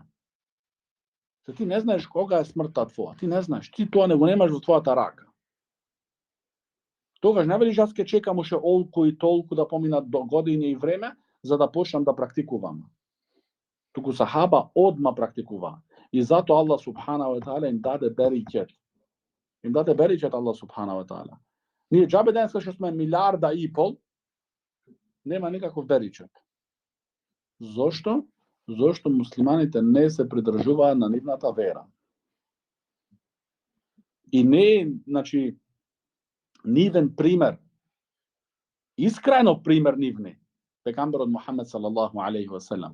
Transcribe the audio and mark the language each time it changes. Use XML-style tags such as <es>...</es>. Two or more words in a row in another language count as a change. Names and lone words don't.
<mk>Ти не знаеш кога е смртта твоја, ти не знаеш, ти тоа не го немаш во твојата рака. Тогаш не велиш јас ќе чекам уште олку и толку да поминат до годиња и време за да почнам да практикувам. Туку сахаба одма практикува. И зато Аллах</mk> <ar>سبحانه وتعالى</ar> <mk>им даде берикет.</mk> <ar>الله سبحانه وتعالى.</ar> <mk>Ние џабе денеска што сме 1,5 милиарда, нема никаков беричет. Зошто? Зошто муслиманите не се придржуваат на нивната вера. И не, значи, нивен пример, искрено пример нивни, пекамберот Мухамед</mk> <ar>صلى الله عليه وسلم.</ar>